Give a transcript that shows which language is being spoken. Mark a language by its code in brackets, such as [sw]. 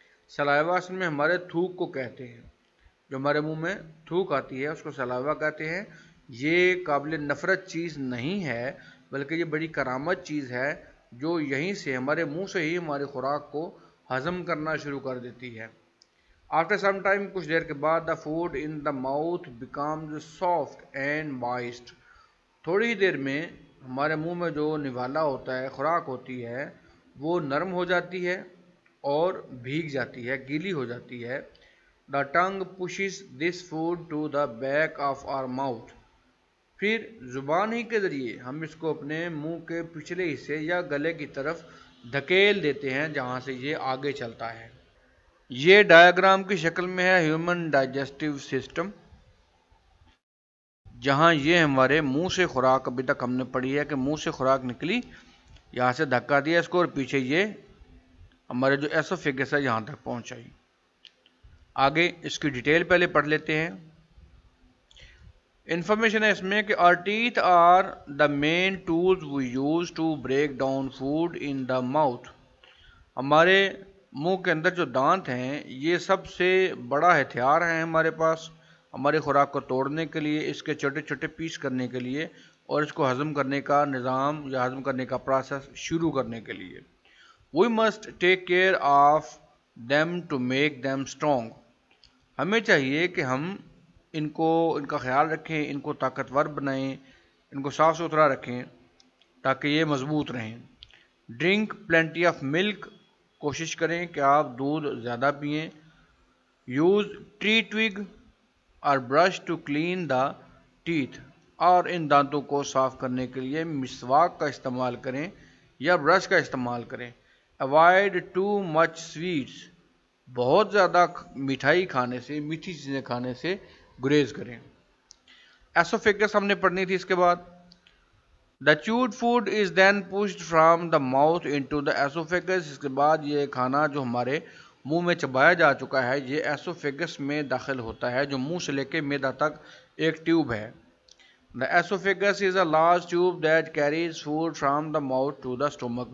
[ur] سلائیوا اصل میں ہمارے تھوک کو کہتے ہیں، جو ہمارے منہ میں تھوک آتی ہے اس کو سلائیوا کہتے ہیں. یہ قابل نفرت چیز نہیں ہے بلکہ یہ بڑی کرامت چیز ہے جو یہیں سے ہمارے منہ سے ہی ہماری خوراک کو ہضم کرنا شروع کر دیتی ہے. [en] After some time، [ur] کچھ دیر کے بعد [en] the food in the mouth becomes soft and moist. [ur] تھوڑی دیر میں ہمارے منہ میں جو نوالا ہوتا ہے، خوراک ہوتی ہے، وہ نرم ہو جاتی ہے اور بھیگ جاتی ہے، گیلی ہو جاتی ہے. [en] The tongue pushes this food to the back of our mouth. [ur] پھر زبان ہی کے ذریعے ہم اس کو اپنے منہ کے پچھلے حصے یا گلے کی طرف دھکیل دیتے ہیں جہاں سے یہ آگے چلتا ہے. یہ ڈایاگرام کی شکل میں ہے ہیومن ڈائجسٹو سسٹم، جہاں یہ ہمارے منہ سے خوراک ابھی تک ہم نے پڑھی ہے کہ منہ سے خوراک نکلی، یہاں سے دھکا دیا اس کو اور پیچھے یہ ہمارے جو ایسوفیگس ہے یہاں تک پہنچائی. آگے اس کی ڈیٹیل پہلے پڑھ لیتے ہیں. انفارمیشن ہے اس میں کہ [en] our teeth are the main tools we use to break down food in the mouth. [ur] ہمارے منہ کے اندر جو دانت ہیں یہ سب سے بڑا ہتھیار ہے ہمارے پاس ہماری خوراک کو توڑنے کے لیے، اس کے چھوٹے چھوٹے پیس کرنے کے لیے اور اس کو ہضم کرنے کا نظام یا ہضم کرنے کا پروسیس شروع کرنے کے لیے. [en] We must take care of them to make them strong. [ur] ہمیں چاہیے کہ ہم ان کا خیال رکھیں، ان کو طاقتور بنائیں، ان کو صاف ستھرا رکھیں تاکہ یہ مضبوط رہیں. [en] Drink plenty of milk. [ur] کوشش کریں کہ آپ دودھ زیادہ پئیں. [en] Use tree twig or brush to clean the teeth. [ur] اور ان دانتوں کو صاف کرنے کے لیے مسواک کا استعمال کریں یا برش کا استعمال کریں. [en] Avoid too much sweets. [ur] بہت زیادہ مٹھائی کھانے سے، میٹھی چیزیں کھانے سے گریز کریں. ایسوفیگس ہم نے پڑھنی تھی. اس کے بعد [en] The chewed food is then pushed from the mouth into the oesophagus. [ur] اس کے بعد یہ کھانا جو ہمارے منہ میں چبایا جا چکا ہے یہ ایسوفیگس میں داخل ہوتا ہے، جو منہ سے لے کے معدہ تک ایک ٹیوب ہے. [en] The oesophagus is a large tube that carries food from the mouth to the stomach.